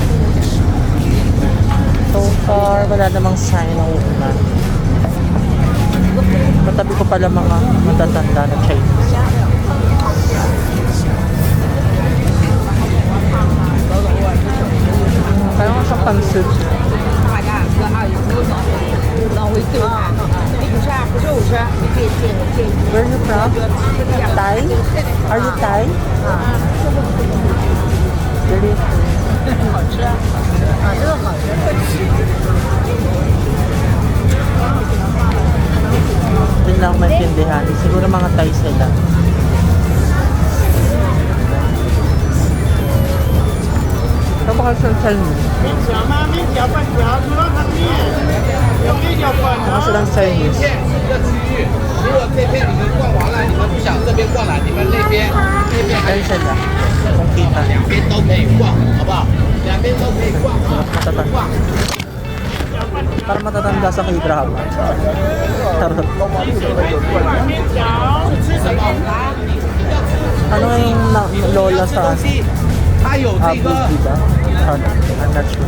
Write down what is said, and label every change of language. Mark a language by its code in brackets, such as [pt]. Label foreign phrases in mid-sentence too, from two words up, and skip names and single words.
[en] So far, [tl] wala namang sign ng uulan. Katabi ko pala mga matatanda na Chinese. Parang nga siyang pansit. [en] Where are you from? Thai? Are you Thai? Really? [tl] Hindi lang ako maintindihan. Siguro mga Thai sila. Ito ba kayo sa Chinese? [zh] 面条吗？面条饭条，猪肉汤面，有面有粉 [tl] Mga [zh] 哦。 [tl] silang Chinese. [zh] 片是一个区域，如果这片你们逛完了，你们不想这边逛了，你们那边还 [tl] Ayun sila. Kung kita. [zh] 两边都可以逛，好不好？两边都可以逛啊， [tl] Matatanda. Para matatanda sa K-drama. Charot. [zh] 面条吃什么？ [tl] Ano yung lola sa [zh] 东西，它有这 [tl] Abu, [zh] 个 [tl] diba? [en] I'm not sure.